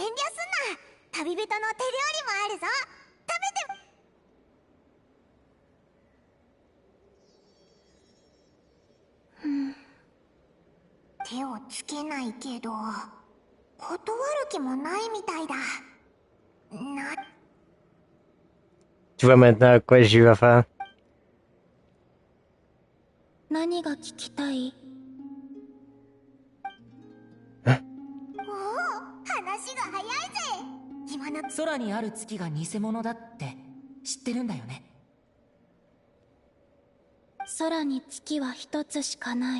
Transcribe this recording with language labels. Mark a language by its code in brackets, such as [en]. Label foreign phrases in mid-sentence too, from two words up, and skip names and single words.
[ja] 旅人の手料理もあるぞ。食べて。手をつけないけど、断る気もないみたいだ。 [fr] Tu vois maintenant à quoi j'ai eu affaire? [ja] 何が聞きたい？話が早いぜ。今の空にある月が偽物だって知ってるんだよね。空に月は一つしかない。